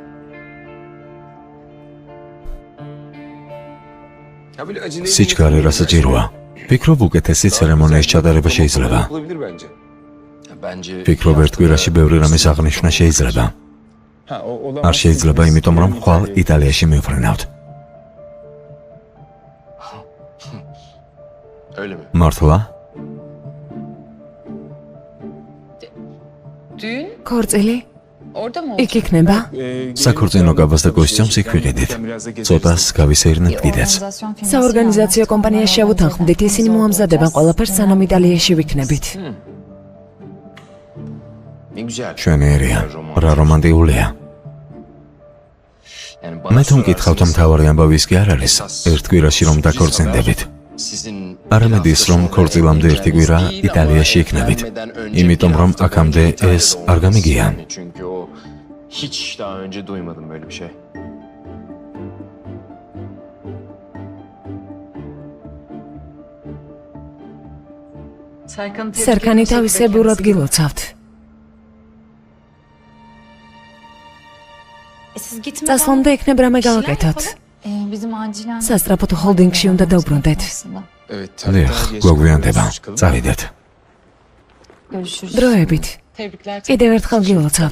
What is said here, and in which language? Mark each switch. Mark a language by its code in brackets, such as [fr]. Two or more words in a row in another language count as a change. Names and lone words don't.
[ka] სიჩქარე რა საჭიროა? ფიქრობ უკეთესი ცერემონიის ჩატარება შეიძლება. ფიქრობ ერთ კვირაში ბევრი რამის აღნიშვნა შეიძლება. არ შეიძლება, იმიტომ რომ ხვალ იტალიაში მივფრინავთ. [tr] Öyle mi? [ka] მართლა? [tr] Düğün [ka] ქორწილი [tr] orada mı [ka] იქ იქნება? საქორწინო კაბას და კოსტიუმს იქ ვიყიდით. ცოტას გავისეირნეთ კიდეც. [tr] Organizasyon firması [ka] საორგანიზაციო კომპანიას შევუთანხმდით, ისინი მოამზადებენ ყველაფერს, სანამ იტალიაში ვიქნებით. [tr] Ne güzel. [ka] ჩვენიერია. რა რომანტიკულია. [tr] Yani [ka] მე თუ მკითხავთ, მთავარი ამბავი ის კი არ არის. ერთ კვირაში რომ დაქორწინდებით. [tr] Sizin [ka] არამედ ის, რომ ქორწილამდე ერთი კვირა იტალიაში იქნებით. იმიტომ რომ აქამდე ეს არ გამიგია. [tr] Çünkü o hiç daha önce duymadım böyle bir şey. [ka] სერგანი თავისებურად გილოცავთ. [tr] Siz gitmeden [ka] წასვლამდე იქნებ რამე გავაკეთოთ. [tr] bizim acilen [ka] სასტრაფოთო ჰოლდინგში უნდა დავბრუნდეთ. [tr] aslında. Evet. [ka] დიახ, გვაგვიანდება. წავიდეთ. [tr] Görüşürüz. [ka] დროებით. [tr] Tebrikler. [ka] კიდევ ერთხელ გილოცავთ.